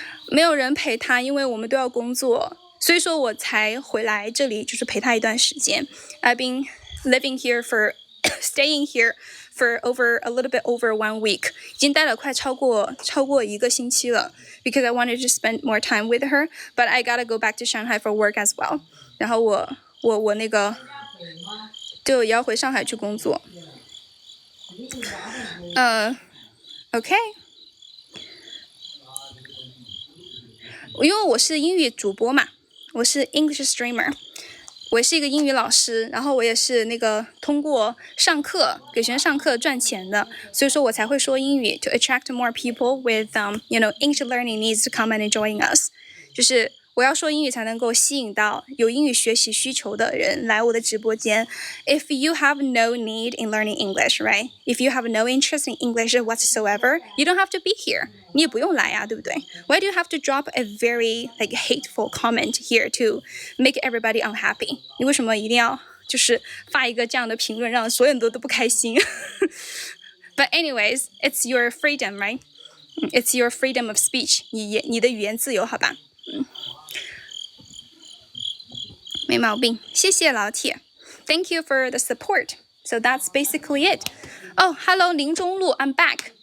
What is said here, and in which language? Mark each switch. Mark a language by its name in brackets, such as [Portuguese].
[Chinese] 没有人陪她，因为我们都要工作，所以说我才回来这里，就是陪她一段时间。 [English] I've been staying here for a little bit over 1 week. [Chinese] 已经待了快超过1个星期了。 [English] Because I wanted to spend more time with her, but I gotta go back to Shanghai for work as well. [Chinese] 然后我那个就也要回上海去工作。 OK， 因为我是英语主播嘛，我是 English streamer， 我是一个英语老师，然后我也是那个通过上课给学生上课赚钱的，所以说我才会说英语 [English] to attract more people with English learning needs to come and join us， [Chinese] 就是我要说英语才能够吸引到有英语学习需求的人来我的直播间。 [English] If you have no need in learning English, right? If you have no interest in English whatsoever, you don't have to be here. [Chinese] 你也不用来啊，对不对？ [English] Why do you have to drop a very hateful comment here to make everybody unhappy? [Chinese] 你为什么一定要就是发一个这样的评论，让所有人都不开心。 [English] But anyways, it's your freedom, right? It's your freedom of speech. [Chinese] 你的语言自由，好吧？没毛病，谢谢老铁。 [English] Thank you for the support. So that's basically it. Oh, hello, 林中路 I'm back.